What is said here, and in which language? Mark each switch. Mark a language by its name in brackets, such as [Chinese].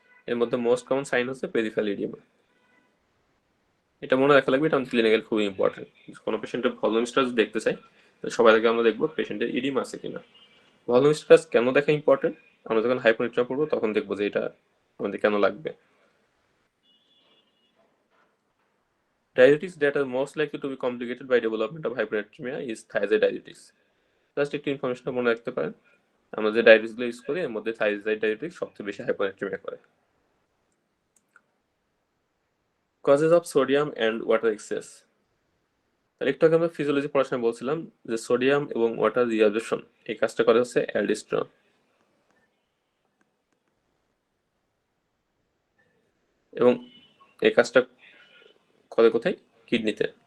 [Bangla] এর মধ্যে [English] most common sign [Bangla] হচ্ছে পেরিফেরাল ইডিমা। এটা মনে রাখা লাগবে, এটা আমাদের ক্লিনিক্যাল খুবই ইম্পর্টেন্ট। কোনো পেশেন্টের ভলিউম স্টার্স দেখতে চাই সবার আগে আমরা দেখবো পেশেন্টের ইডিমা আছে কিনা। ভলিউম স্ট্রেস কেন দেখা ইম্পর্টেন্ট, আমরা যখন হাইপোনিট্রিয়া করবো তখন দেখবো যে এটা আমাদের কেন লাগবে। [English] Diuretics that are most likely to be complicated by development of hypernatremia is thiazide-diuretics. [Bangla] Just একটু ইনফরমেশনটা মনে রাখতে পারেন, আমরা যে ডায়াবেটিসগুলো ইউজ করি এর মধ্যে thiazide-diuretics সবচেয়ে বেশি হাইপোনাট্রিমিয়া করে। [English] Causes of sodium and water excess. [Bangla] তাহলে একটু আগে আমরা ফিজিওলজি পড়াশোনা বলছিলাম যে সোডিয়াম এবং ওয়াটার রিঅ্যাবজর্পশন এই কাজটা করে হচ্ছে অ্যালডিস্টেরন, এবং এই কাজটা করে কোথায়, কিডনিতে।